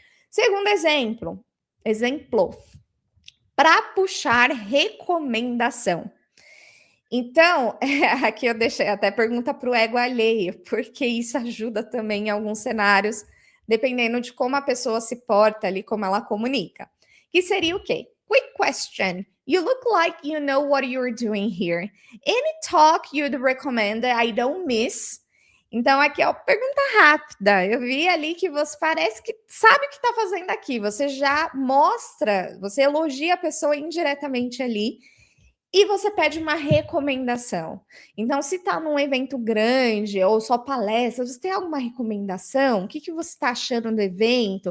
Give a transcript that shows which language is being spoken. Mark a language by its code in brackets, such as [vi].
[pt] Segundo exemplo, para puxar recomendação. Então, aqui eu deixei até pergunta para o ego alheio, porque isso ajuda também em alguns cenários, dependendo de como a pessoa se porta ali, como ela comunica. Que seria o quê? [en] Quick question. You look like you know what you're doing here. Any talk you'd recommend that I don't miss? [pt] Então, aqui, ó, pergunta rápida. Eu vi ali que você parece que sabe o que está fazendo aqui. Você já mostra, você elogia a pessoa indiretamente ali e você pede uma recomendação. Então, se está num evento grande ou só palestra, você tem alguma recomendação? O que você está achando do evento?